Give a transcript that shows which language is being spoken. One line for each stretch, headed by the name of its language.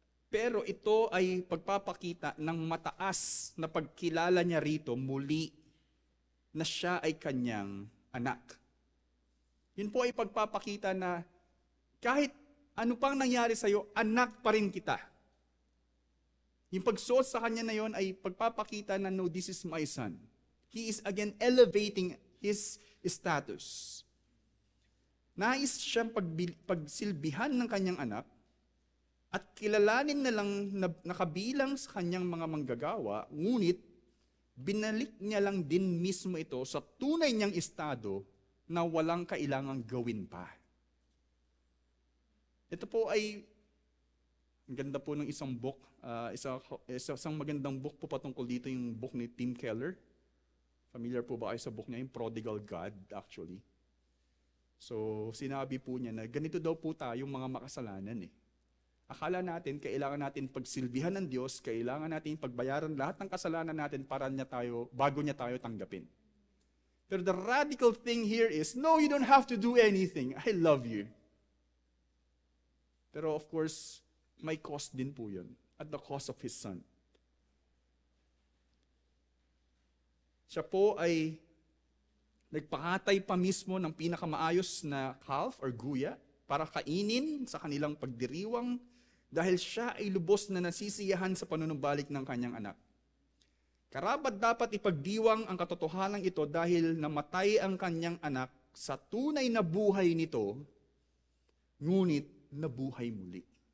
Filipino: Pero ito ay pagpapakita ng mataas na pagkilala niya rito muli na siya ay kanyang anak. Yun po ay pagpapakita na kahit ano pang nangyari sa'yo, anak pa rin kita. Yung pagsuot sa kanya na yon ay pagpapakita na no,
English: this is my son. He is again elevating his status.
Filipino: Nais siyang pagsilbihan ng kanyang anak at kilalanin na lang na nakabilang sa kanyang mga manggagawa, ngunit binalik niya lang din mismo ito sa tunay niyang estado na walang kailangang gawin pa. Ito po ay, ang ganda po ng isang book, isang magandang book po patungkol dito, yung book ni Tim Keller. Familiar po ba kayo sa book niya, yung Prodigal God actually. So sinabi po niya na ganito daw po tayong mga makasalanan eh. Akala natin, kailangan natin pagsilbihan ng Diyos, kailangan natin pagbayaran lahat ng kasalanan natin para bago niya tayo tanggapin.
English: Pero the radical thing here is, no, you don't have to do anything. I love you. Pero of course, may cost din po yun, at the cost of His Son.
Filipino: Siya po ay nagpakatay pa mismo ng pinakamaayos na calf or guya para kainin sa kanilang pagdiriwang dahil siya ay lubos na nasisiyahan sa panunumbalik ng kanyang anak. Karapat dapat ipagdiwang ang katotohanan ito dahil namatay ang kanyang anak sa tunay na buhay nito, ngunit nabuhay muli.